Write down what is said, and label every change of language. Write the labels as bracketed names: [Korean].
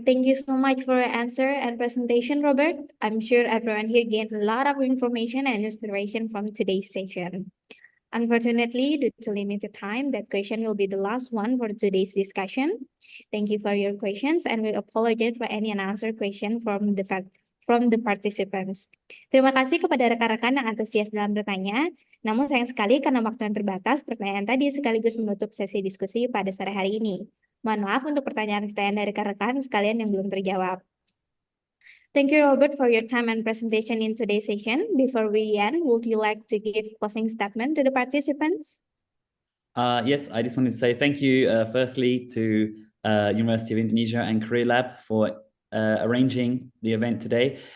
[English] Thank you so much for your answer and presentation, Robert. I'm sure everyone here gained a lot of information and inspiration from today's session. Unfortunately, due to limited time, that question will be the last one for today's discussion. Thank you for your questions, and we apologize for any unanswered question from from the participants. [Indonesian] Terima kasih kepada rekan-rekan yang antusias dalam bertanya. Namun sayang sekali karena waktu yang terbatas, pertanyaan tadi sekaligus menutup sesi diskusi pada sore hari ini. Mohon maaf untuk pertanyaan-pertanyaan dari rekan-rekan sekalian yang belum terjawab. [English] Thank you, Robert, for your time and presentation in today's session. Before we end, would you like to give closing statement to the participants? Yes, I just wanted to say thank you, firstly, to University of Indonesia and Career Lab for arranging the event today.